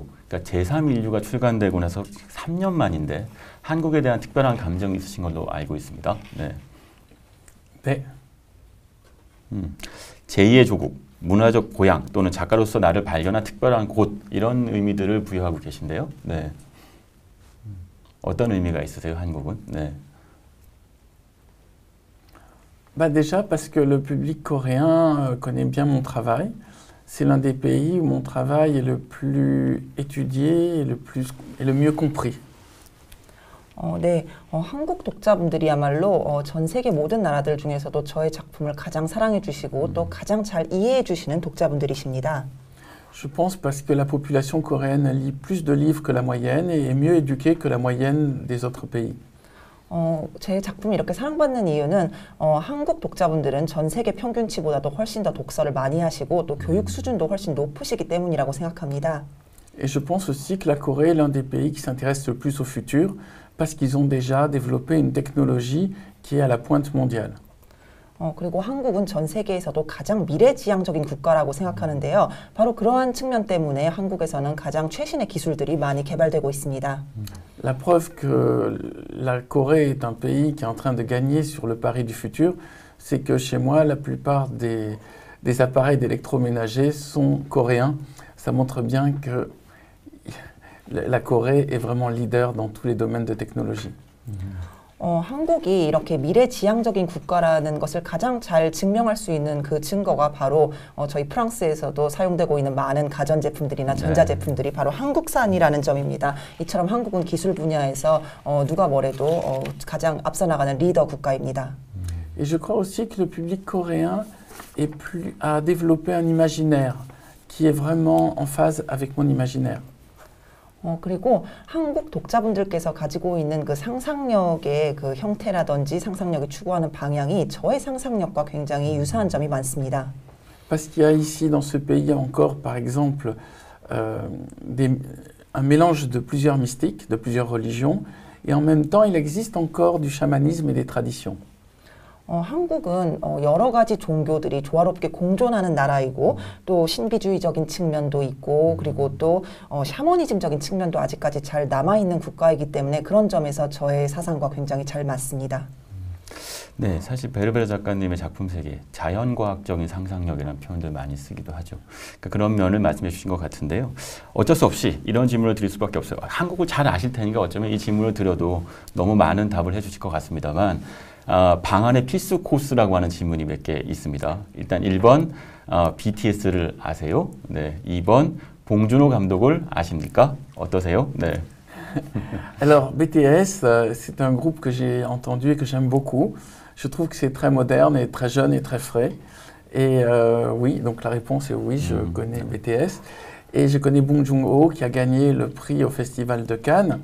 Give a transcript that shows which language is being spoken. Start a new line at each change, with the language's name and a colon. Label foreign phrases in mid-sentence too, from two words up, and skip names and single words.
Korean: 그러니까 제3인류가 출간되고 나서 3년 만인데 한국에 대한 특별한 감정이 있으신 걸로 알고 있습니다. 네. 네. 제2의 조국, 문화적 고향 또는 작가로서 나를 발견한 특별한 곳 이런 의미들을 부여하고 계신데요. 네. 어떤 의미가 있으세요, 한국은? 네.
French: Bah déjà parce que le public coréen connaît bien mon travail. C'est l'un des pays où mon travail est le plus étudié et le mieux compris.
Korean: 네, 한국 독자분들이야말로 전 세계 모든 나라들 중에서도 저의 작품을 가장 사랑해 주시고 또 가장 잘 이해해 주시는 독자분들이십니다.
French: Je pense parce que la population coréenne lit plus de livres que la moyenne et est mieux éduquée que la moyenne des autres pays.
Korean: 제 작품이 이렇게 사랑받는 이유는 한국 독자분들은 전 세계 평균치보다도 훨씬 더 독서를 많이 하시고 또 교육 수준도 훨씬 높으시기 때문이라고 생각합니다.
French: Et je pense aussi que la Corée est l'un des pays qui s'intéresse le plus au futur parce qu'ils ont déjà développé une technologie qui est à la pointe mondiale.
Korean: 그리고 한국은 전 세계에서도 가장 미래지향적인 국가라고 생각하는데요. 바로 그러한 측면 때문에 한국에서는 가장 최신의 기술들이 많이 개발되고 있습니다.
French: La preuve que la Corée est un pays qui est en train de gagner sur le pari du futur, c'est que chez moi, la plupart des appareils d'électroménager sont coréens. Ça montre bien que la Corée est vraiment leader dans tous les domaines de technologie.
Korean: 한국이 이렇게 미래지향적인 국가라는 것을 가장 잘 증명할 수 있는 그 증거가 바로 저희 프랑스에서도 사용되고 있는 많은 가전제품들이나 전자제품들이 바로 한국산이라는 점입니다. 이처럼 한국은 기술 분야에서 누가 뭐래도 가장 앞서 나가는 리더 국가입니다.
French: Et je crois aussi que le public coréen a développé un imaginaire qui est vraiment en phase avec mon imaginaire.
Korean: 그리고 한국 독자분들께서 가지고 있는 그 상상력의 그 형태라든지 상상력이 추구하는 방향이 저의 상상력과 굉장히 유사한 점이 많습니다.
French: Parce qu'il y a ici dans ce pays encore par exemple un mélange de plusieurs mystiques, de plusieurs religions et en même temps il existe encore du chamanisme et des traditions. 한국은 여러 가지 종교들이 조화롭게 공존하는 나라이고 또 신비주의적인 측면도 있고 그리고 또 샤머니즘적인 측면도 아직까지 잘 남아있는 국가이기 때문에 그런 점에서 저의 사상과 굉장히 잘 맞습니다.
Korean: 네, 사실 베르베르 작가님의 작품 세계, 자연과학적인 상상력이라는 표현들 많이 쓰기도 하죠. 그러니까 그런 면을 말씀해 주신 것 같은데요. 어쩔 수 없이 이런 질문을 드릴 수밖에 없어요. 한국을 잘 아실 테니까 어쩌면 이 질문을 드려도 너무 많은 답을 해주실 것 같습니다만 방안의 필수 코스라고 하는 질문이 몇 개 있습니다. 일단 1번 BTS를 아세요? 네, 2번 봉준호 감독을 아십니까? 어떠세요? 네.
French: Alors BTS, c'est un groupe que j'ai entendu et que j'aime beaucoup. Je trouve que c'est très moderne et très jeune et très frais. Et oui, donc la réponse est oui, je connais BTS. Et je connais Bong Joon-ho qui a gagné le prix au Festival de Cannes.